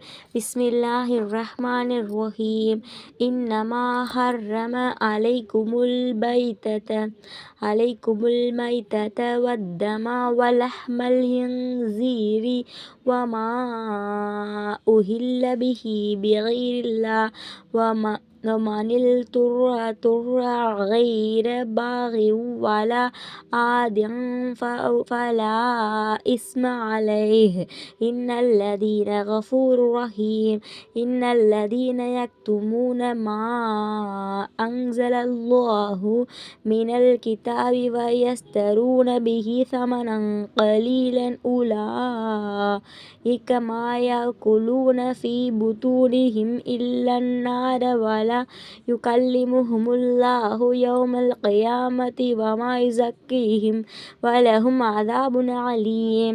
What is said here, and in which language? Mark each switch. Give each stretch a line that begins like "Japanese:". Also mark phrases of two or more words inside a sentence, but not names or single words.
Arabic: بسم الله الرحمن الرحيم. إنما حرم عليكم الميتة والدم ولحم الخنزير وما أهل به لغير الله ومن اضطر غير باغ ولا عاد فلا إثم عليه إن الذين غفور رحيم. إن الذين يكتمون ما أنزل الله من الكتاب ويشترون به ثمنا قليلا أولئك ما يأكلون في بطونهم إلا النار ولا يكلمهم الله يوم القيامة وما يزكيهم ولهم عذاب عليم.